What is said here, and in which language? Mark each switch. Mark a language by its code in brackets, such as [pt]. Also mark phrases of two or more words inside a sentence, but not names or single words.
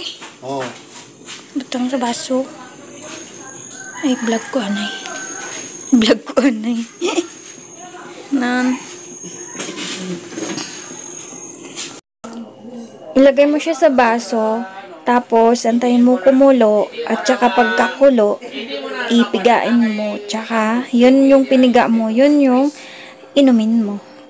[hil] Oh. Butang sa baso. Ay, vlog ko anay. Vlog ko anay. Nan. [tl] Ilagay mo siya sa baso. Tapos, antayin mo kumulo. At saka pagkakulo, ipigain mo. Tsaka, yun yung piniga mo. Yun yung inumin mo.